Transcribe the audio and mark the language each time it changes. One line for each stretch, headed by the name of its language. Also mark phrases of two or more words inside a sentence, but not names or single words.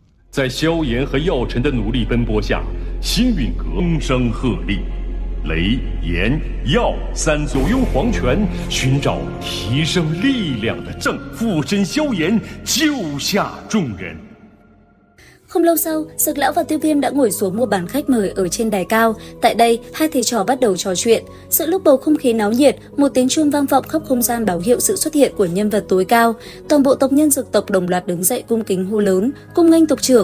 Chinese: 在萧炎和药尘的努力奔波下，星陨阁风声鹤唳，雷、炎、药三左右黄泉寻找提升力量的正，附身萧炎，救下众人。
Vietnamese: Không lâu sau, Dược Lão và Tiêu Viêm đã ngồi xuống một bàn khách mời ở trên đài cao. Tại đây, hai thầy trò bắt đầu trò chuyện. Giữa lúc bầu không khí náo nhiệt, một tiếng chuông vang vọng khắp không gian báo hiệu sự xuất hiện của nhân vật tối cao. Toàn bộ tộc nhân Dược tộc đồng loạt đứng dậy cung kính hô lớn, cung nghênh tộc trưởng.